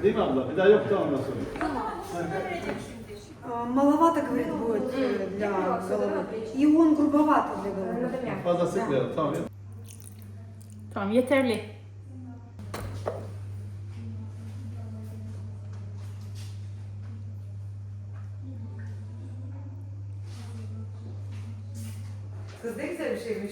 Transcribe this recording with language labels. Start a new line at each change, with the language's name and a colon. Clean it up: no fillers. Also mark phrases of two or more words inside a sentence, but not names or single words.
Turkish: Değil mi abla? Bir daha yok da ondan sonra.
Russian: Маловато, говорит, будет для головы. И он грубовато для головы.
Turkish: Fazla sıkmayalım. Tamam. Tamam yeterli. Kız ne güzel bir şeymiş.